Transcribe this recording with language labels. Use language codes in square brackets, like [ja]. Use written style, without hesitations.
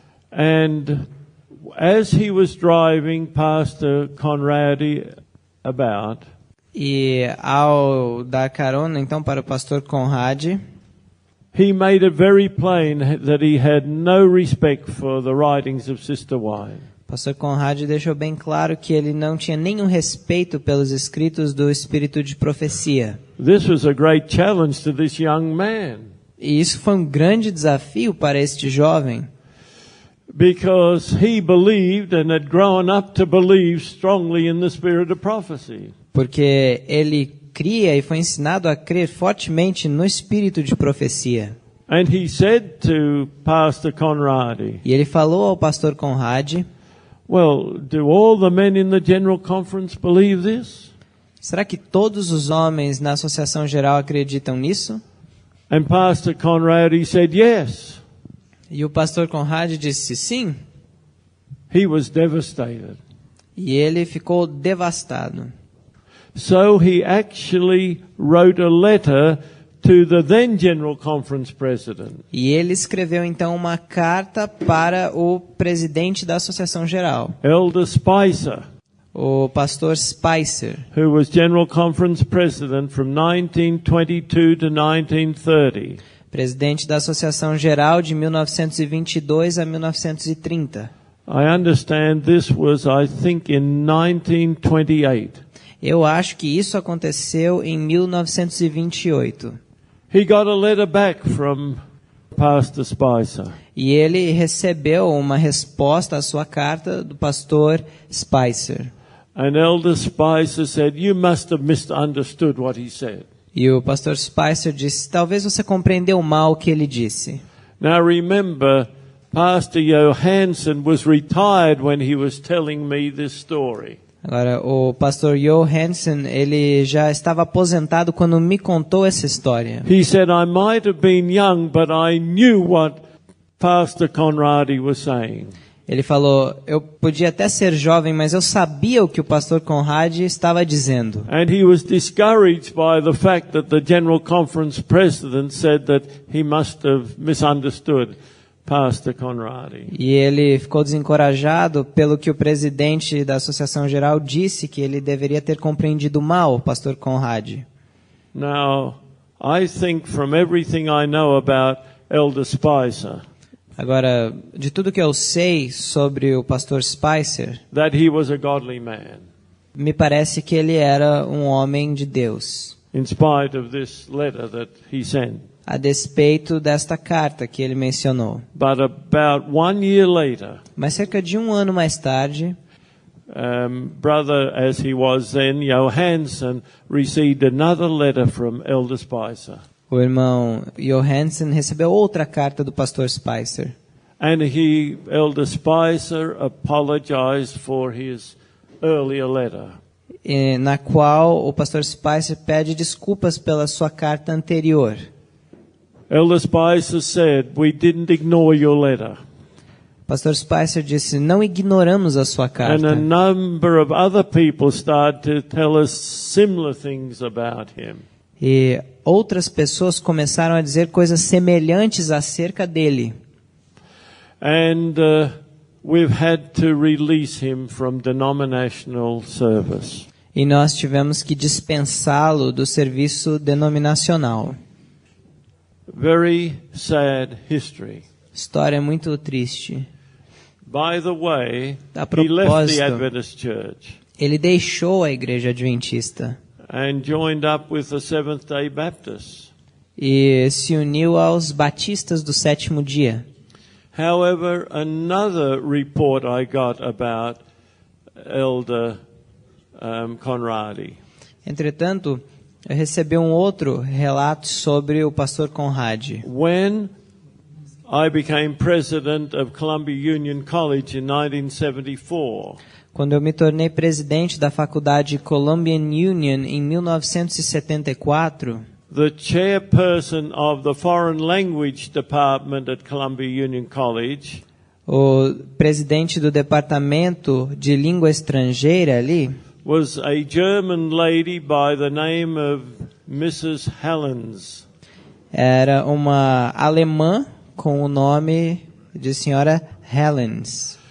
[en] And as he was driving Pastor Conrad about, [pt] E ao dar carona então para o pastor Conrad, [en] he made it very plain that he had no respect for the writings of Sister Wine. [pt] o pastor Conrad deixou bem claro que ele não tinha nenhum respeito pelos escritos do espírito de profecia. [en] This was a great challenge to this young man, [pt] E isso foi um grande desafio para este jovem, [en] because he believed and had grown up to believe strongly in the spirit of prophecy. [pt] porque ele cria e foi ensinado a crer fortemente no espírito de profecia. [en] And he said to Pastor Conrad, [pt] E ele falou ao pastor Conrad: [en] well, do all the men in the General Conference believe this? [pt] será que todos os homens na Associação Geral acreditam nisso? [en] And Pastor Conrad, he said yes. [pt] E o pastor Conrad disse sim. [en] He was devastated. [pt] E ele ficou devastado. [en] So he actually wrote a letter to the then General Conference president. [pt] E ele escreveu então uma carta para o presidente da Associação Geral, [en] Elder Spicer, [pt] o pastor Spicer, [en] who was General Conference president from 1922 to 1930. [pt] presidente da Associação Geral de 1922 a 1930. [en] I understand this was, I think, in 1928. [pt] Eu acho que isso aconteceu em 1928. [en] He got a letter back from Pastor Spicer. [pt] E ele recebeu uma resposta à sua carta do pastor Spicer. [en] And Elder Spicer said, you must have misunderstood what he said. [pt] E o pastor Spicer disse: talvez você compreendeu mal o que ele disse. [en] Now remember, Pastor Johansson was retired when he was telling me this story. [pt] Agora, o pastor Johansson, ele já estava aposentado quando me contou essa história. [en] He said, I might have been young, but I knew what Pastor Conrad was saying. [pt] Ele falou: eu podia até ser jovem, mas eu sabia o que o pastor Conrad estava dizendo. [en] And he was discouraged by the fact that the General Conference president said that he must have misunderstood Pastor Conrad. [pt] E ele ficou desencorajado pelo que o presidente da Associação Geral disse, que ele deveria ter compreendido mal o pastor Conrad. [en] Now, I think from everything I know about Elder Spicer, [pt] Agora, de tudo que eu sei sobre o pastor Spicer, [en] that he was a godly man, [pt] me parece que ele era um homem de Deus, [en] in spite of this letter that he sent. [pt] a despeito desta carta que ele mencionou. [en] But about 1 year later, [pt] Mas cerca de um ano mais tarde, [en] brother as he was then, Johansson, received another letter from Elder Spicer. [pt] o irmão Johansson recebeu outra carta do pastor Spicer. [en] And Elder Spicer apologized for his earlier letter. [pt] Na qual o pastor Spicer pede desculpas pela sua carta anterior. [en] Elder Spicer said, we didn't ignore your letter. [pt] Pastor Spicer disse: não ignoramos a sua [en] And [pt] carta. [en] a number of other people started to tell us similar things about him. [pt] E outras pessoas começaram a dizer coisas semelhantes acerca dele. [en] And we've had to release him from denominational service. [pt] E nós tivemos que dispensá-lo do serviço denominacional. [en] Very sad history. [pt] História muito triste. [en] By the way, [pt] A [en] he left [pt] propósito, [en] the Adventist Church [pt] ele deixou a igreja adventista [en] and joined up with the Seventh-day Baptists. [pt] e se uniu aos batistas do sétimo dia. [en] However, another report I got about Elder Conrad. [pt] Entretanto, Eu recebi um outro relato sobre o pastor Conrad. [en] When I became president of Columbia Union College in 1974, [pt] Quando eu me tornei presidente da faculdade Columbian Union em 1974, [en] the chairperson of the Foreign Language Department at Columbia Union College [pt] o presidente do departamento de língua estrangeira ali [en] was a German lady by the name of Mrs. Helens. [pt] era uma alemã com o nome de senhora Helens.